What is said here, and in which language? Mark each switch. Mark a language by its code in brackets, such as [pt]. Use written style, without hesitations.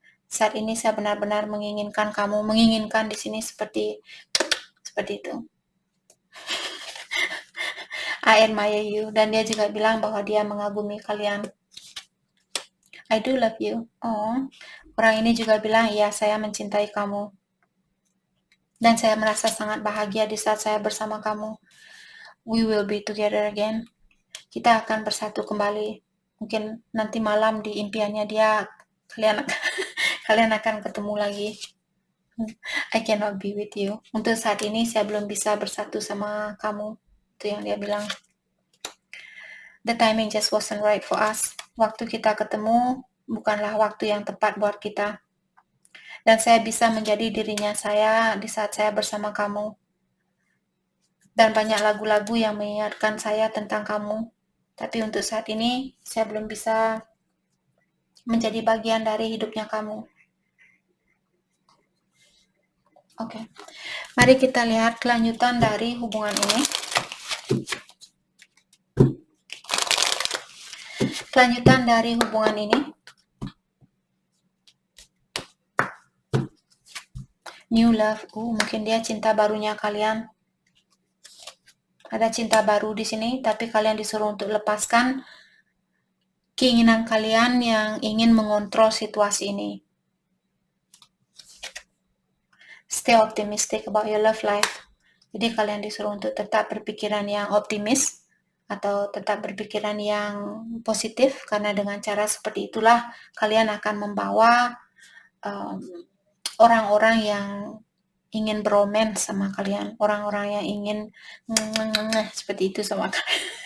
[id] Saat ini saya benar-benar menginginkan kamu, menginginkan di sini seperti itu. [en] I admire you. [id] Dan dia juga bilang bahwa dia mengagumi kalian. [en] I do love you. [id] Orang ini juga bilang, ya saya mencintai kamu. Dan saya merasa sangat bahagia di saat saya bersama kamu. [en] We will be together again. [id] Kita akan bersatu kembali. Mungkin nanti malam di impiannya dia, kalian akan ketemu lagi. [en] I cannot be with you. [id] Untuk saat ini saya belum bisa bersatu sama kamu. Itu yang dia bilang. [en] The timing just wasn't right for us. [id] Waktu kita ketemu bukanlah waktu yang tepat buat kita. Dan saya bisa menjadi dirinya saya di saat saya bersama kamu. Dan banyak lagu-lagu yang mengingatkan saya tentang kamu. Tapi untuk saat ini, saya belum bisa menjadi bagian dari hidupnya kamu. Oke. Mari kita lihat kelanjutan dari hubungan ini. Kelanjutan dari hubungan ini. [en] New love. [id] Mungkin dia cinta barunya kalian. Ada cinta baru di sini, tapi kalian disuruh untuk lepaskan keinginan kalian yang ingin mengontrol situasi ini. [en] Stay optimistic about your love life. [id] Jadi kalian disuruh untuk tetap berpikiran yang optimis atau tetap berpikiran yang positif, karena dengan cara seperti itulah kalian akan membawa orang-orang yang ingin beromans sama kalian, orang-orang yang ingin seperti itu sama kalian.